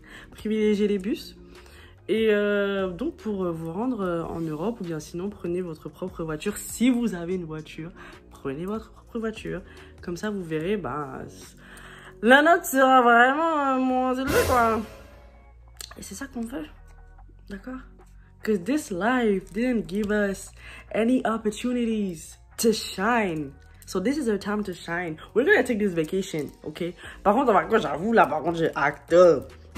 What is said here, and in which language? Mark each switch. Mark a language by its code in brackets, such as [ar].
[fr] Privilégiez les bus. Et donc pour vous rendre en Europe, ou bien sinon prenez votre propre voiture. Si vous avez une voiture, prenez votre propre voiture. Comme ça vous verrez, la note sera vraiment moins élevée quoi. Et c'est ça qu'on veut, d'accord? [en] Because this life didn't give us any opportunities to shine. So this is our time to shine. We're gonna take this vacation, okay? [fr] Par contre, j'avoue là, j'ai [en] act up.